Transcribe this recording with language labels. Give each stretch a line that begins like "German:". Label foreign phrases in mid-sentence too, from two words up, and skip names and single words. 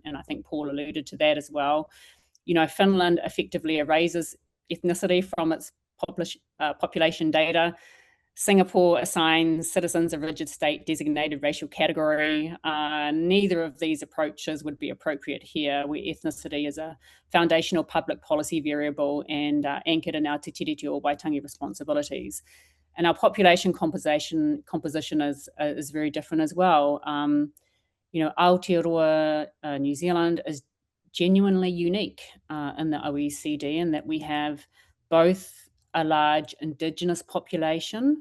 English: And I think Paul alluded to that as well. Finland effectively erases ethnicity from its population data. Singapore assigns citizens a rigid state designated racial category. Neither of these approaches would be appropriate here, where ethnicity is a foundational public policy variable and anchored in our
Māori: te tiriti o Waitangi
English: responsibilities. And our population composition is very different as well. Aotearoa, New Zealand is genuinely unique in the OECD in that we have both a large Indigenous population.